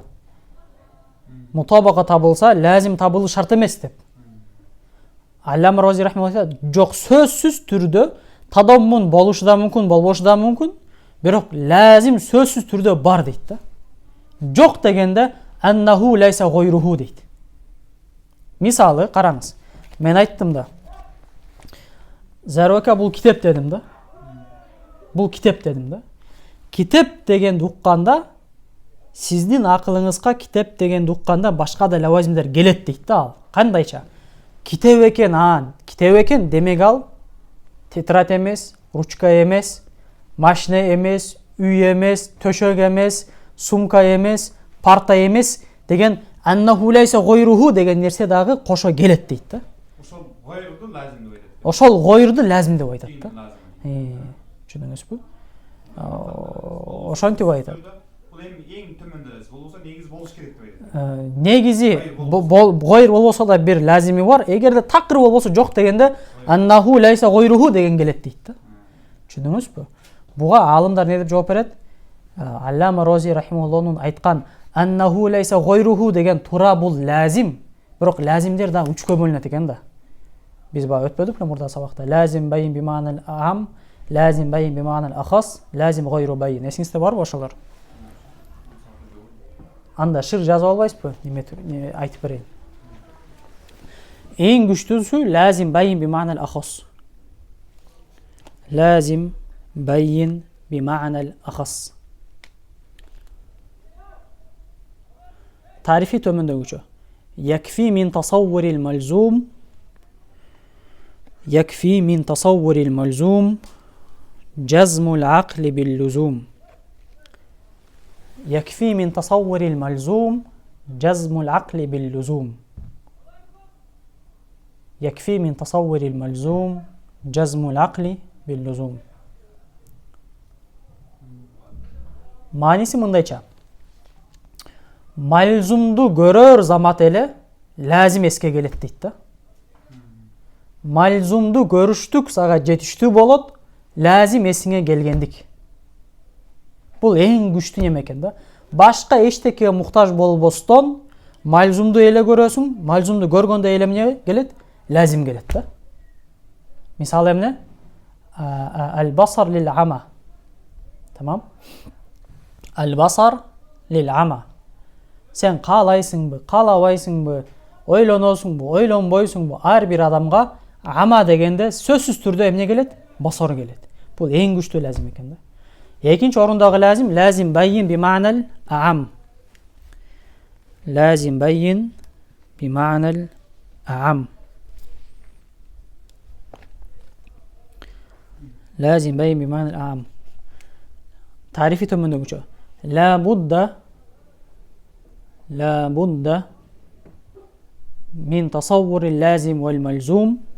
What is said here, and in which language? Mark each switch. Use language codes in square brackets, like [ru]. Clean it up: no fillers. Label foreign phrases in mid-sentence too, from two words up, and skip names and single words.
[ky] Мутабака табылса, лазим табылышы шарт эмес деп. Аллама Рози рахимахуллах жок, сөзсүз түрдө тадаммун болушу да мүмкүн, болбошу да мүмкүн, бирок лазим сөзсүз түрдө бар дейт да. [ar] Жок дегенде أنه ليس غيره дейт. [ky] Мисалы, караңыз. Мен айттым да. Зарвака бул китеп дедим да. Бул китеп дедим да. Китеп деген укканда сиздин акылыңызга китеп деген укканда башка да лавазимдер келет дейт да ал. Кандайча? Китеп экен, демек ал тетрад эмес, ручка эмес, машина эмес, үй эмес, төшөк эмес, сумка эмес, парта эмес деген [ar] أنه ليس غيره [ky] деген нерсе дагы кошо келет дейт да. Ошол гойрду лазим деп айтат. Ошол гойрду лазим деп айтат да. Түшүндүңүзбү? Ошентип айтат. Бул эң төмөндө болсо негиз болуш керек деп айтат. Негизи гойр болбосо да бир лазими бар. Эгерде такыр болбосо жок дегенде [ar] أنه ليس غيره [ky] деген келет дейт да. Түшүндүңүзбү? Буга алымдар не деп жооп берет? Аллама Рози рахимахуллахунун айткан [ar] أنه ليس غيره [ky] деген туура бул лазим. Бирок лазимдер да үчкө бөлүнөт экен да. Биз баа өтпөдүкпү мурда сабакта? [ar] لازم بين بالمعنى الأعم، لازم بين بالمعنى الأخص، لازم غير بين. [ky] Эсиңизде барбы ошолор? Анда шыр жазып албайсызбы? Неме айтып берейин. Эң күчтүүсү [ar] لازم بين بالمعنى الأخص. لازم بين بالمعنى الأخص. [ky] Тарифи төмөндөгүчө. [ar] يكفي من تصور الملزوم. يكفي من تصور الملزوم جزم العقل باللزوم. يكفي من تصور الملزوم جزم العقل باللزوم. يكفي من تصور الملزوم جزم العقل باللزوم. [ky] Manisi mındayça. Malzumdu görör zamat ele lazim eske gelet deyt da. Malzumdu görüştük saga жетиштүү болот, lazim esine gelgendik. Бул эң күчтүү нем экен да. Башка эчтекеге муктаж болбостон малзумду эле көрөсүң, малзумду көргөндө эле эмне келет? Lazim келет да. Мисалы эмне? [ar] البصر للعمى. تمام. البصر للعمى. [ky] Sen каалайсыңбы, каалабайсыңбы, ойлоносуңбу, ойлонбойсуңбу, ар бир адамга ама дегенде сөзсүз түрдө эмне келет? Басар келет. Бул эң күчтүү лазим экен да. Экинчи орундагы [ar] لازم بين بالمعنى الأعم. لازم بين بالمعنى الأعم. لازم بين بمعنى الأعم. تعريفي تمنى لا بد من تصور اللازم والملزوم.